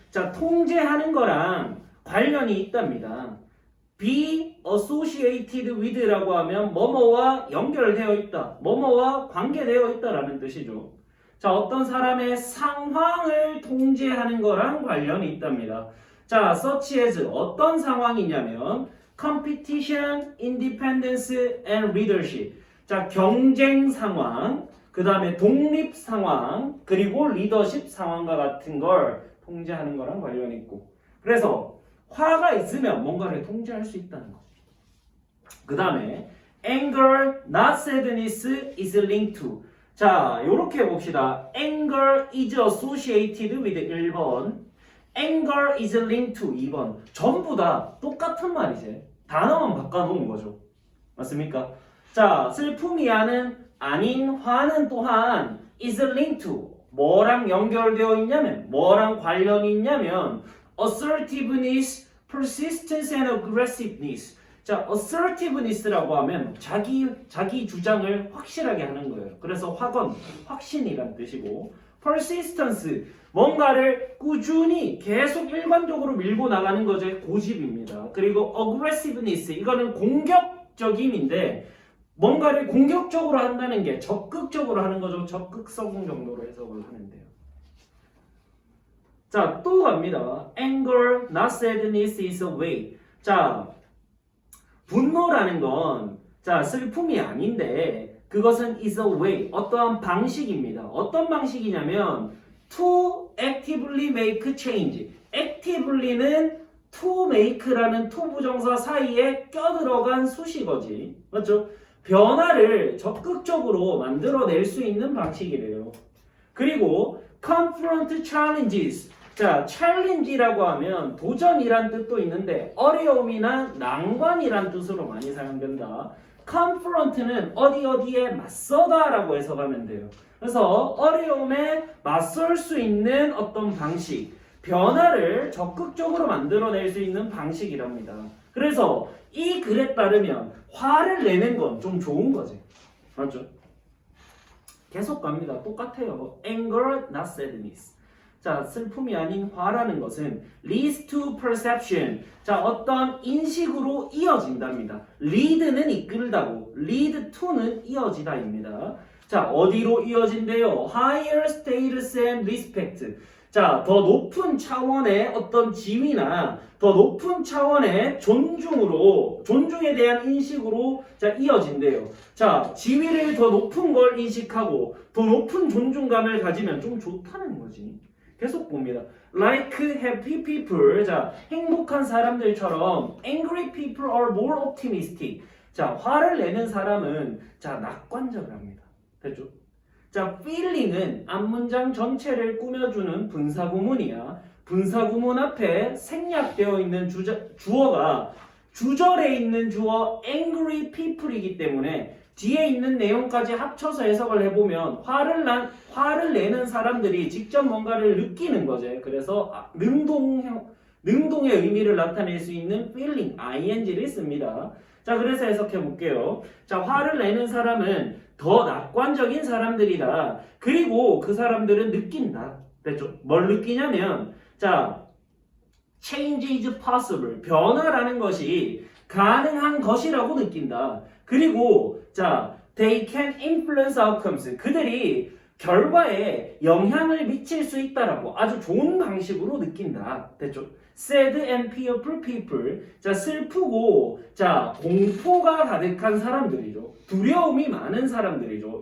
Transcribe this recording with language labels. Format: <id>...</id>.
<ko>자, 통제하는 거랑 관련이 있답니다.</ko> <en>be associated with</en> <ko>라고 하면 뭐뭐와 연결되어 있다, 뭐뭐와 관계되어 있다라는 뜻이죠. 자, 어떤 사람의 상황을 통제하는 거랑 관련이 있답니다.</ko> <en>자, such as</en> <ko>어떤 상황이냐면</ko> <en>competition, independence, and leadership.</en> <ko>자, 경쟁 상황, 그 다음에 독립 상황, 그리고 리더십 상황과 같은 걸 통제하는 거랑 관련이 있고, 그래서 화가 있으면 뭔가를 통제할 수 있다는 거죠. 그 다음에</ko> <en>anger, not sadness is linked to.</en> <ko>자, 요렇게 해봅시다.</ko> <en>anger is associated with 1번, anger is linked to 2번.</en> <ko>전부 다 똑같은 말이지. 단어만 바꿔놓은 거죠. 맞습니까? 자, 슬픔이 아닌 화는 또한</ko> <en>is linked to.</en> <ko>뭐랑 연결되어 있냐면, 뭐랑 관련이 있냐면</ko> <en>assertiveness, persistence and aggressiveness.</en> <ko>자, assertiveness라고 하면 자기 주장을 확실하게 하는 거예요. 그래서 확언, 확신이란 뜻이고, persistence, 뭔가를 꾸준히 계속 일관적으로 밀고 나가는 것의 고집입니다. 그리고 aggressiveness, 이거는 공격적임인데 뭔가를 공격적으로 한다는 게 적극적으로 하는 거죠. 적극성 정도로 해석을 하는데요. 자, 또 갑니다.</ko> <en>anger, not sadness is a way.</en> <ko>자, 분노라는 건, 자, 슬픔이 아닌데 그것은</ko> <en>is a way,</en> <ko>어떠한 방식입니다. 어떤 방식이냐면</ko> <en>to actively make change.</en> <ko>actively는 to make라는 to 부정사 사이에 껴들어간 수식어지. 맞죠? 변화를 적극적으로 만들어낼 수 있는 방식이래요.</ko> <en>그리고 confront challenges.</en> <ko>자, challenge라고 하면 도전이란 뜻도 있는데 어려움이나 난관이란 뜻으로 많이 사용된다. confront는 어디에 맞서다라고 해석하면 돼요. 그래서 어려움에 맞설 수 있는 어떤 방식, 변화를 적극적으로 만들어낼 수 있는 방식이랍니다. 그래서 이 글에 따르면 화를 내는 건 좀 좋은 거지. 맞죠? 계속 갑니다. 똑같아요.</ko> <en>anger, not sadness.</en> <ko>자, 슬픔이 아닌 화라는 것은</ko> <en>leads to perception.</en> <ko>자, 어떤 인식으로 이어진답니다. lead는 이끌다고, lead to는 이어지다입니다. 자, 어디로 이어진대요?</ko> <en>higher status and respect.</en> <ko>자, 더 높은 차원의 어떤 지위나 더 높은 차원의 존중에 대한 인식으로 자, 이어진대요. 자, 지위를 더 높은 걸 인식하고 더 높은 존중감을 가지면 좀 좋다는 거지. 계속 봅니다.</ko> <en>Like happy people. 자,</en> <ko>행복한 사람들처럼</ko> <en>angry people are more optimistic.</en> <ko>자, 화를 내는 사람은 자, 낙관적을 합니다. 됐죠? 자, feeling은 앞문장 전체를 꾸며주는 분사구문이야. 분사구문 앞에 생략되어 있는 주어가 주절에 있는 주어 angry people이기 때문에 뒤에 있는 내용까지 합쳐서 해석을 해보면 화를 내는 사람들이 직접 뭔가를 느끼는 거죠. 그래서 능동의 의미를 나타낼 수 있는 feeling, ing를 씁니다. 자, 그래서 해석해 볼게요. 자, 화를 내는 사람은 더 낙관적인 사람들이다. 그리고 그 사람들은 느낀다. 됐죠? 뭘 느끼냐면, 자,</ko> <en>change is possible.</en> <ko>변화라는 것이 가능한 것이라고 느낀다.</ko> <en>그리고 자, they can influence outcomes.</en> <ko>그들이 결과에 영향을 미칠 수 있다라고 아주 좋은 방식으로 느낀다.</ko> <en>됐죠? sad and fearful people.</en> <ko>자, 슬프고 자, 공포가 가득한 사람들이죠. 두려움이 많은 사람들이죠.</ko>